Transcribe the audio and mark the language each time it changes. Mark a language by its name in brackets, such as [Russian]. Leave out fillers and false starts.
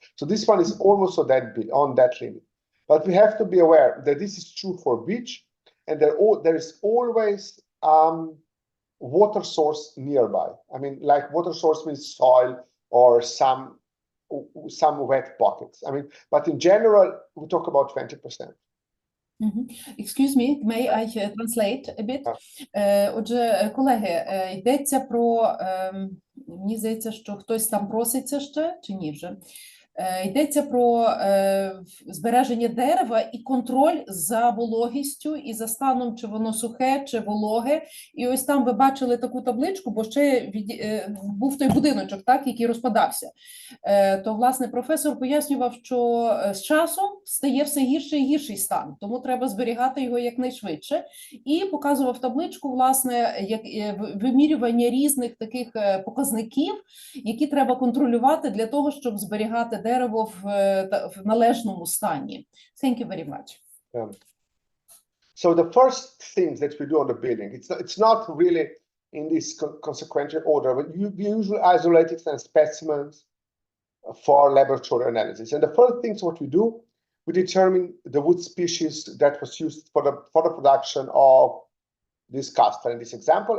[English] So this one is almost on that limit. But we have to be aware that this is true for beach, and there is always water source nearby. I mean, like water source means soil or some wet pockets. I mean, but in general, we talk about 20%. Excuse me, may I translate a bit? [Ukrainian] Отже, колеги, йдеться про, мені здається, що хтось там проситься ще, чи ні вже? Йдеться про збереження дерева і контроль за вологістю і за станом, чи воно сухе, чи вологе. І ось там ви бачили таку табличку, бо ще був той будиночок, так, який розпадався. То, власне, професор пояснював, що з часом стає все гірший і гірший стан, тому треба зберігати його якнайшвидше. І показував табличку, власне, вимірювання різних таких показників, які треба контролювати для того, щоб зберігати дерево в належному стані. [English] Thank you very much. So the first things that we do on the building, it's not really in this consequential order, but we usually isolate some specimens for laboratory analysis. And the first things what we do, we determine the wood species that was used for the production of this castor in this example.